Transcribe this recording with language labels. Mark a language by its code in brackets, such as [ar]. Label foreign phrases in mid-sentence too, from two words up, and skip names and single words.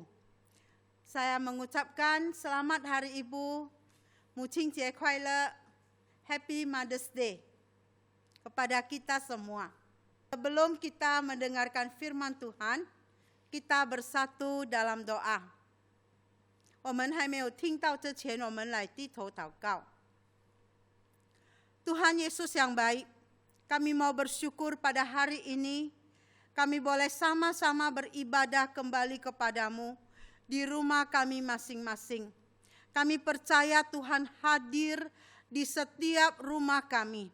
[id] Saya mengucapkan selamat Hari Ibu, [zh] 母亲节快乐, [en] Happy Mother's Day [id] kepada kita semua. Sebelum kita mendengarkan firman Tuhan, kita bersatu dalam doa. [zh] 我们还没有听到之前，我们来低头祷告。 [id] Tuhan Yesus yang baik, kami mau bersyukur pada hari ini, kami boleh sama-sama beribadah kembali kepadamu di rumah kami masing-masing. Kami percaya Tuhan hadir di setiap rumah kami.